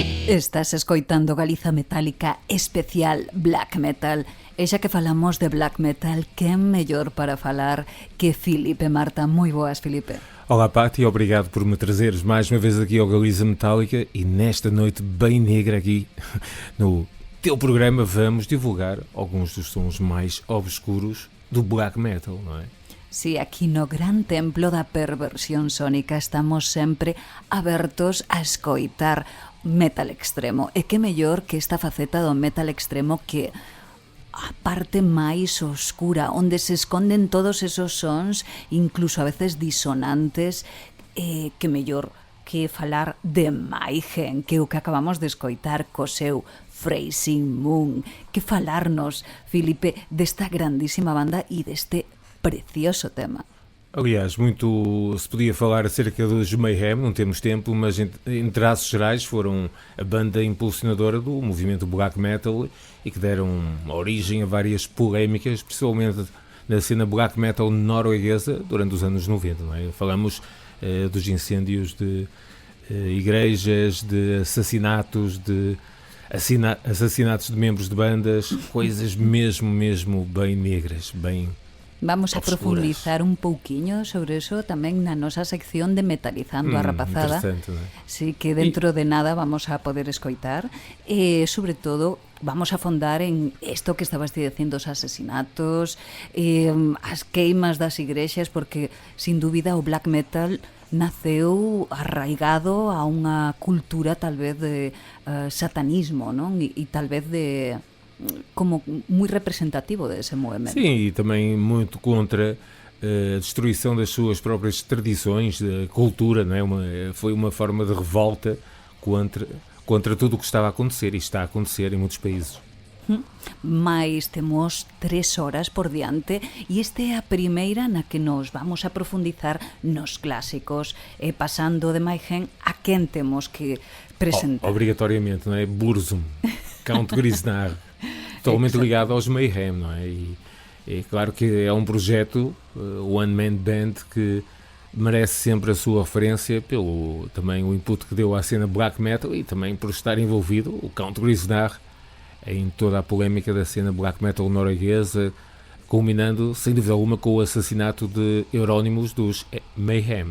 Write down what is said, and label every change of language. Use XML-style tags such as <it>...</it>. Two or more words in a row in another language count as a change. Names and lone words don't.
<gl>Estás escoitando Galiza Metálica especial Black Metal. E xa que falamos de Black Metal, quen mellor para falar que Filipe Marta. Moi boas, Filipe.</gl> <pt>Olá, Pati, obrigado por me trazeres mais uma vez aqui ao Galiza Metálica e nesta noite bem negra aqui no teu programa vamos divulgar alguns dos sons mais obscuros do Black Metal, não é?</pt> <gl>Si, aquí no gran templo da perversión sónica estamos sempre abertos a escoitar metal extremo. E que mellor que esta faceta do metal extremo que a parte máis oscura, onde se esconden todos esos sons, incluso a veces disonantes, que mellor que falar de Mayhem, que o que acabamos de escoitar co seu Freezing Moon, que falarnos, Filipe, desta grandísima banda e deste precioso tema.</gl> <pt>Aliás, muito se podia falar acerca dos Mayhem, não temos tempo, mas em traços gerais foram a banda impulsionadora do movimento Black Metal e que deram origem a várias polémicas, principalmente na cena Black Metal norueguesa durante os anos 90. Não é? Falamos dos incêndios de igrejas, de assassinatos de membros de bandas, coisas mesmo bem negras, bem</pt> <gl>Vamos a</gl> <pt>obscuras.</pt> <gl>Profundizar un pouquiño sobre eso tamén na nosa sección de Metalizando a Rapazada. Interesante, non é? Sí, que dentro de nada vamos a poder escoitar e, sobre todo, vamos a fondar en isto que estabas dicindo, os asesinatos, as queimas das igrexas, porque, sin dúbida, o black metal naceu arraigado a unha cultura tal vez de satanismo, non? E tal vez de como moi representativo desse movimento.</gl> <pt>Sim, e também muito contra a destruição das suas próprias tradições, da cultura, não é? Foi uma forma de revolta contra tudo o que estava a acontecer e está a acontecer em muitos países.</pt> <gl>Mais temos 3 horas por diante e esta é a primeira na que nos vamos a profundizar nos clásicos e pasando de Mayhem a quen temos que presentar.</gl> <pt>Obrigatoriamente, não é? Burzum, Count Grisnar, totalmente ligado aos Mayhem, não é? E é claro que é um projeto,</pt> <en>One Man Band,</en> <pt>que merece sempre a sua referência pelo também o input que deu à cena Black Metal e também por estar envolvido, o Count Grisnar, em toda a polémica da cena Black Metal norueguesa, culminando, sem dúvida alguma, com o assassinato de Euronymous dos Mayhem.</pt>